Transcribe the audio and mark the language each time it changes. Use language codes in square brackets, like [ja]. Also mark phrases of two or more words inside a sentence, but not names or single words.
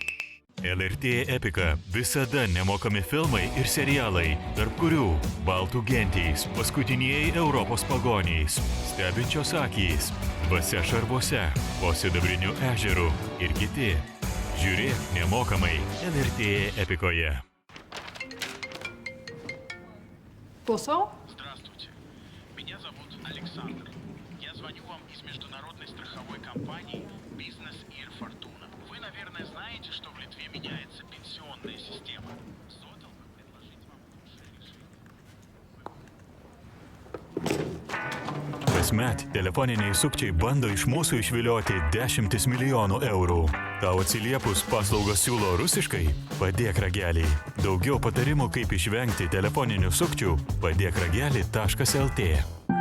[lt] LRT Epika – visada nemokami filmai ir serialai, tarp kurių Baltų gentys, paskutinieji Europos pagonys, stebinčios akys, Dvasia šarvuose, po Sidabriniu ežeru ir kiti. Žiūrėk nemokamai LRT Epikoje. Klausau? [ru] Здравствуйте. Меня зовут Александр. Я звоню вам из международной страховой компании «Бизнес Ир Фортуна». Вы, наверное, знаете, что в Литве меняется пенсионная система. Сотал бы предложить вам лучшее решение. [lt] Kasmet telefoniniai sukčiai bando iš mūsų išvilioti 10 milijonų eurų. Tau atsiliepus paslaugos siūlo rusiškai? Padėk ragelį. Daugiau patarimų, kaip išvengti telefoninių sukčių, padėkragelį.lt.